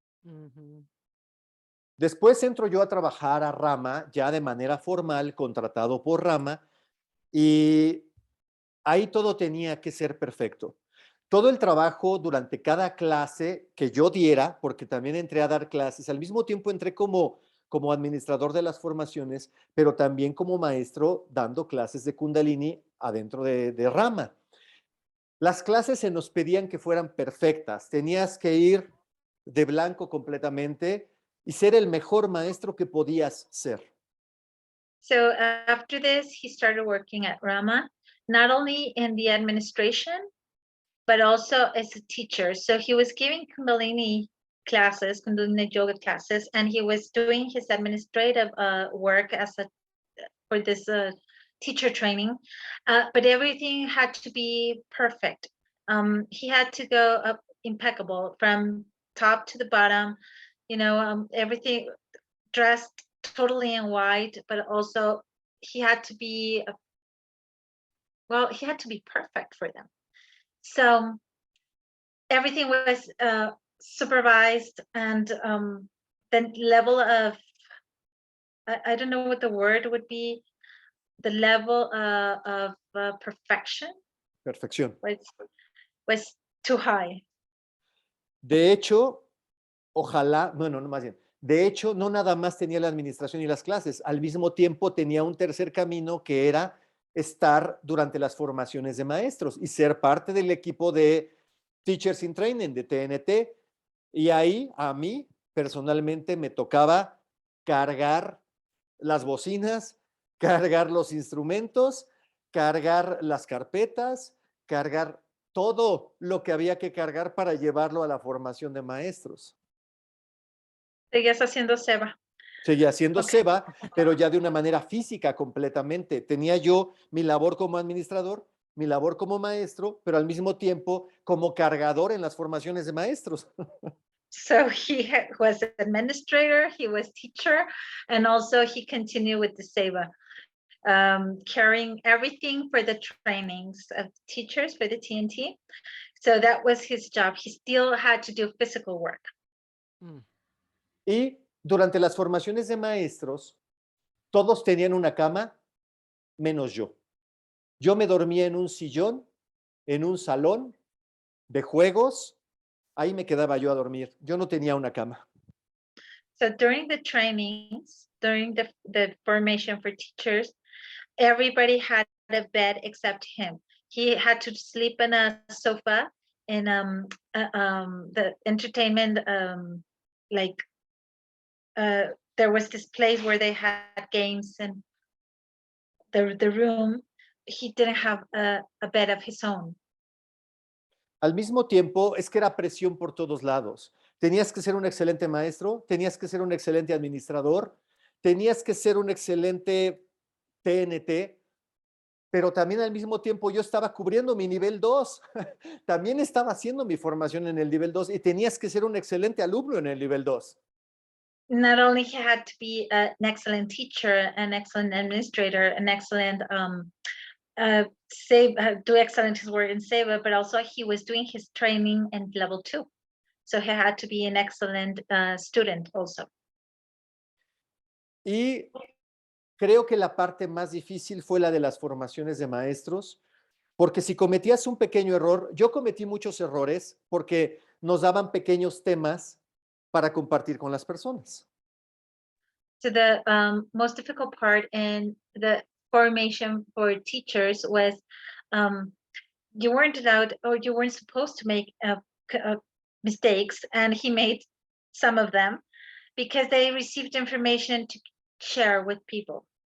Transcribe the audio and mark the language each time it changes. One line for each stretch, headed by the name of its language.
Spanish: Mm-hmm. Después entro yo a trabajar a RaMa ya de manera formal, contratado por RaMa, y ahí todo tenía que ser perfecto. Todo el trabajo durante cada clase que yo diera, porque también entré a dar clases, al mismo tiempo entré como administrador de las formaciones, pero también como maestro dando clases de Kundalini adentro de RaMa. Las clases se nos pedían que fueran perfectas. Tenías que ir de blanco completamente y ser el mejor maestro que podías ser.
English: So after this, he started working at RaMa, not only in the administration, but also as a teacher. So he was giving Kundalini classes, Kundalini yoga classes, and he was doing his administrative work for this teacher training. But everything had to be perfect. He had to go up impeccable from top to the bottom. Everything dressed totally in white, but also he had to be perfect for them. So everything was supervised, and the level of I don't know what the word would be, the level of perfection
Spanish: Perfección.
English: was too high.
Spanish: De hecho, ojalá, bueno, no más bien. De hecho, no nada más tenía la administración y las clases, al mismo tiempo tenía un tercer camino que era estar durante las formaciones de maestros y ser parte del equipo de Teachers in Training, de TNT. Y ahí a mí personalmente me tocaba cargar las bocinas, cargar los instrumentos, cargar las carpetas, cargar todo lo que había que cargar para llevarlo a la formación de maestros. Seguías haciendo ceba. Seguía haciendo
English: Ok.
Spanish: ceba, pero ya de una manera física completamente. Tenía yo mi labor como administrador, mi labor como maestro, pero al mismo tiempo como cargador en las formaciones de maestros.
English: So he was administrator, he was teacher, and also he continued with the seva, carrying everything for the trainings of teachers for the TNT. So that was his job. He still had to do physical work.
Spanish: Y durante las formaciones de maestros, todos tenían una cama, menos yo. Yo me dormía en un sillón, en un salón de juegos, ahí me quedaba yo a dormir. Yo no tenía una cama.
English: So during the trainings, during the formation for teachers, everybody had a bed except him. He had to sleep in a sofa in the entertainment, there was this place where they had games, and the room, he didn't have a bed of his own.
Spanish: Al mismo tiempo, es que era presión por todos lados. Tenías que ser un excelente maestro, tenías que ser un excelente administrador, tenías que ser un excelente TNT, pero también al mismo tiempo yo estaba cubriendo mi nivel 2. También estaba haciendo mi formación en el nivel 2 y tenías que ser un excelente alumno en el nivel 2.
English: Not only he had to be an excellent teacher, an excellent administrator, an excellent do excellent his work in Seva, but also he was doing his training in level 2. So he had to be an excellent student also.
Spanish: Y creo que la parte más difícil fue la de las formaciones de maestros, porque si cometías un pequeño error, yo cometí muchos errores porque nos daban pequeños temas para compartir con las personas.
English: So the most difficult part in the formation for teachers was you weren't allowed, or you weren't supposed to make mistakes, and he made some of them because they received information to share with people.